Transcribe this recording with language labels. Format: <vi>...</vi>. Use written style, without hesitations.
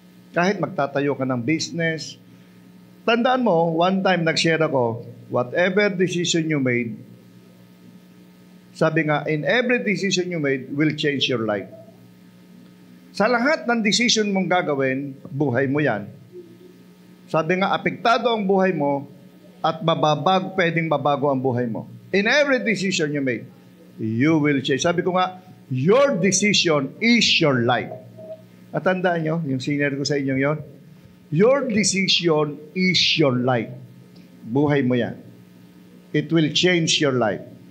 <tl>Kahit magtatayo ka ng business, tandaan mo,</tl> <en>one time</en> <tl>nag-share ako,</tl> <en>whatever decision you made,</en> <tl>sabi nga,</tl> <en>in every decision you made will change your life.</en> <tl>Sa lahat ng decision mong gagawin, buhay mo yan. Sabi nga, apektado ang buhay mo at pwedeng mabago ang buhay mo.</tl> <en>In every decision you made, you will change.</en> <tl>Sabi ko nga,</tl> <en>your decision is your life.</en> <tl>At tandaan nyo, yung senior ko sa inyo yon,</tl> <en>your decision is your life.</en> <tl>Buhay mo yan.</tl> <en>It will change your life.</en>